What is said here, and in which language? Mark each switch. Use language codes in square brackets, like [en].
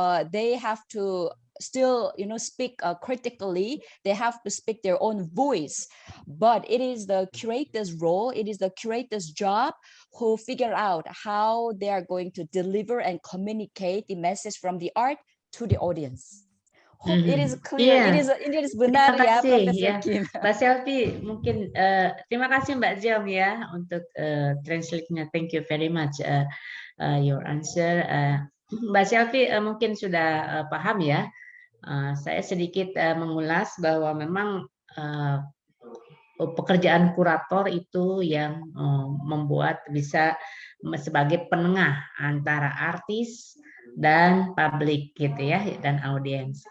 [en] They have to still speak critically. They have to speak their own voice, but it is the curator's role, it is the curator's job who figure out how they are going to deliver and communicate the message from the art to the audience. Hope it is clear. It is [id] benar ya, [en] Profesor Kim. [id] Mbak Selvi, mungkin terima kasih Mbak Jiang ya untuk translate-nya. [en] Thank you very much your answer. Mbak Selvi [id] mungkin sudah paham ya Saya sedikit mengulas bahwa memang pekerjaan kurator itu yang membuat bisa sebagai penengah antara artis dan publik gitu ya, dan audiens.